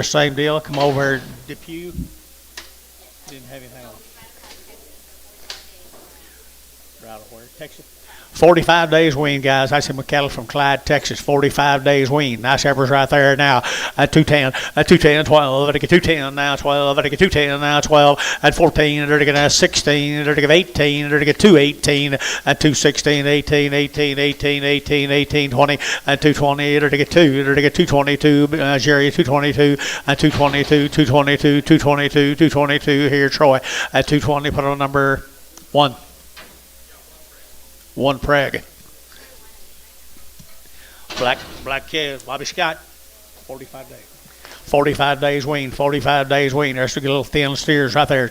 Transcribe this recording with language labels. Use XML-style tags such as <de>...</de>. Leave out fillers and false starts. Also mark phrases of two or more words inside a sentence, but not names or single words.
<en>Same deal. Come over, Depew. Didn't have anything on. Right where? Texas. 45 days weaned, guys. I see my cattle from Clyde, Texas. 45 days weaned. Nice heifers right there now. At 210. At 210, 12. At 210 now, 12. At 210 now, 12. At 14. At 16. At 18. At 218. At 216. 18. 18. 18. 18. 18. 20. At 220. At 2. At 222. Jerry, 222. At 222. 222. 222. 222. Here, Troy. At 220. Put on number 1. 1 preg. Black calves, Bobby Scott, 45 days. 45 days weaned, 45 days weaned. There's a little thin steers right there.</en>